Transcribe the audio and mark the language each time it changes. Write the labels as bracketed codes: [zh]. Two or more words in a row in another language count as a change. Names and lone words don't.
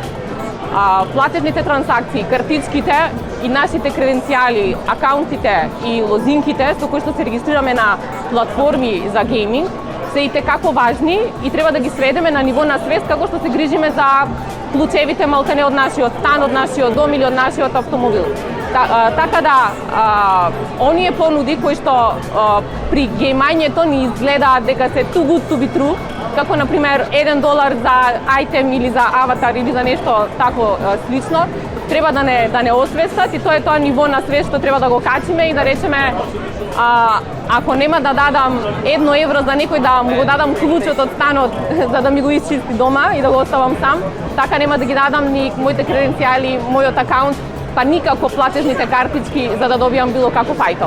[mk] Платежните трансакции, картичките и нашите креденцијали, акаунтите и лозинките со кои што се регистрираме на платформи за гейминг се и како важни и треба да ги сведеме на ниво на свест како што се грижиме за клучевите малкане од нашиот стан, од нашиот дом или од нашиот автомобил. Така да, оние понуди кои што при геймањето ни изгледаат дека се [en] too good to be true, [mk] како например $1 за айтем или за аватар или за нешто тако слично, треба да не освестат и тоа е тоа ниво на свест што треба да го качиме и да речеме ако нема да дадам €1 за некој да му го дадам клучот од станот за да ми го исчисти дома и да го оставам сам, така нема да ги дадам ни моите креденцијали, мојот акаунт, па никако платежните картички за да добијам било каков айтем.